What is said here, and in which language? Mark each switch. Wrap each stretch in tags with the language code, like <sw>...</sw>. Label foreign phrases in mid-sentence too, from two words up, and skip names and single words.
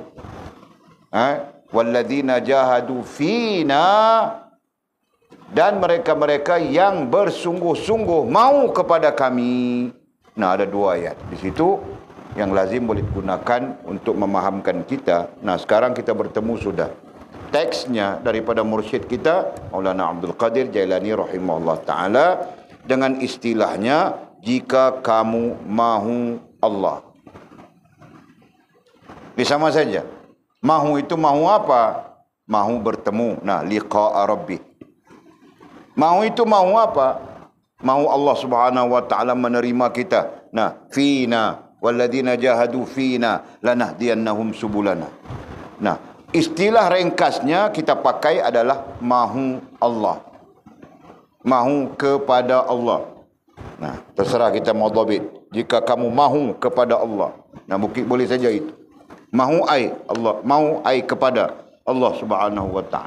<ar>والذين جاهدوا فينا,</ar> <ms>dan mereka-mereka yang bersungguh-sungguh mau kepada kami. Nah, ada dua ayat di situ yang lazim boleh digunakan untuk memahamkan kita. Nah, sekarang kita bertemu sudah. Teksnya daripada mursyid kita Maulana Abdul Qadir Jailani</ms> <ar>رحمه الله تعالى</ar> <ms>dengan istilahnya, jika kamu mahu Allah. Ini sama saja. Mahu itu mahu apa? Mahu bertemu. Nah,</ms> <ar>لقاء ربي.</ar> <ms>Mahu itu mahu apa? Mahu Allah</ms> <ar>سبحانه وتعالى</ar> <ms>menerima kita. Nah,</ms> <ar>فينا والذين جاهدوا فينا لنهدينهم سبلنا.</ar> <ms>Nah, istilah ringkasnya kita pakai adalah mahu Allah. Mahu kepada Allah. Nah, terserah kita mau dhabit. Jika kamu mahu kepada Allah. Nah, boleh saja itu. Mahu ai Allah, mahu ai kepada Allah</ms> <ar>سبحانه وتعالى.</ar>